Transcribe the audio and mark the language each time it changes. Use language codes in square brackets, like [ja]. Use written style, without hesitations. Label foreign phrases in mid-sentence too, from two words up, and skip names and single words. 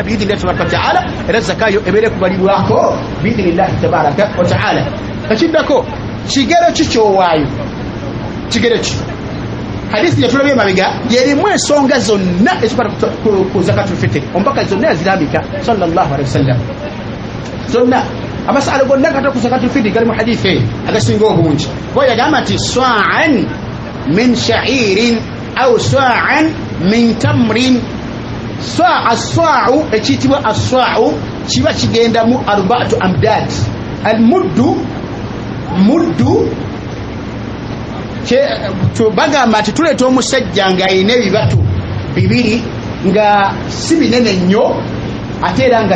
[ar] بإذن الله تبارك وتعالى [lg] era zakayo ebeere kubalibwako [ar] بإذن الله تبارك وتعالى [lg] ekiddako kigero ki kyowaayo kigero ki hadithi yatulabye emabega yerimu ensonga zonna ezikwata ku [ar] زكاة الفطر [lg] omubaka zonna yazirambika [ar] صلى الله عليه وسلم [lg] zonna amasala gonna kata ku [ar] زكاة الفطر [lg] gali mu hadithi agasinga obungi bo yagamba nti [ar] صاعا من شعير أو صاعا من تمر الصاع [lg] ekiyitibwa as-swa'u kiba kigenda mu 4 [ar] أمداد المد [lg] bagamba nti tuleeta omusajja ng'alina ebibatu 2 nga si binene nnyo ate era nga